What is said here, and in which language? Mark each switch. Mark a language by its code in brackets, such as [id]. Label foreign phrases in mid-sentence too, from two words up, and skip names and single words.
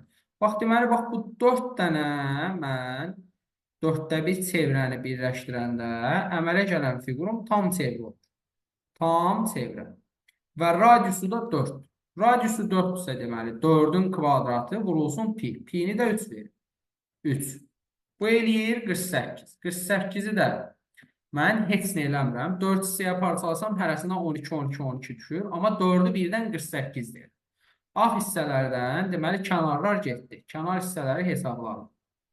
[az] Deməli, bu 4 dənə mən 4də 1 çevrəni birləşdirəndə əmələ gələn figurum tam çevre olur. Tam çevrə. Və radiusu da 4. Radiusu 4-dürsə deməli 4-ün kvadratı vurulsun pi. Pi-ni də 3 verir. 3. Bu eləyir 48. 48-i də mən heç nə eləmirəm. 4 hissəyə parçalasam hərəsindən 12, 12, 12 düşür. Amma 4-ü birdən 48 deyir. Ağ hissələrdən deməli kənarlar getdi. Kənar hissələri hesablarım.